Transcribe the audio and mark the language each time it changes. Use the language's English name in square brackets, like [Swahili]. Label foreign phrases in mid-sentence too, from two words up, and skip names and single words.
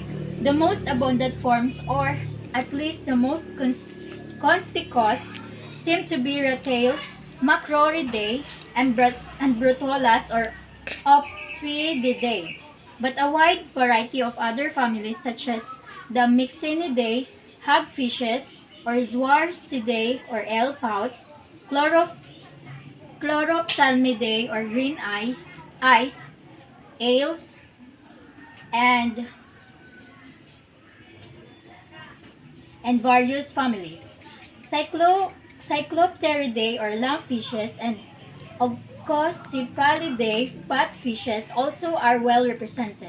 [English] The most abundant forms, or at least the most conspicuous, seem to be rattails, macroridae, and brutolas or ophididae, but a wide variety of other families such as the Myxinidae, hagfishes, or Zwarcidae or eel-pouts, Chlorophthalmidae or green eyes, ales, and various families. Cyclopteridae or lumpfishes and Oncocephalidae batfishes also are well represented.